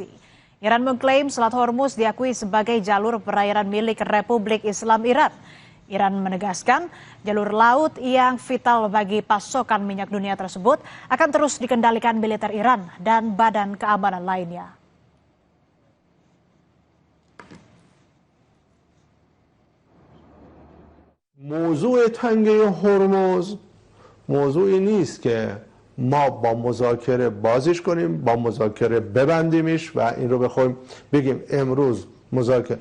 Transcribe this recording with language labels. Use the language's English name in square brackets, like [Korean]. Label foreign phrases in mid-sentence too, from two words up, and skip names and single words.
[Indonesian] Iran mengklaim Selat Hormuz diakui sebagai jalur perairan milik Republik Islam Iran. Iran menegaskan jalur laut yang vital bagi pasokan minyak dunia tersebut akan terus dikendalikan militer Iran dan badan keamanan lainnya. [Persian] موضوع تنگه هرمز موضوعی نیست که ما با مذاکره بازش کنیم، با مذاکره ببندیمش و این رو بخوایم بگیم امروز مذاکره.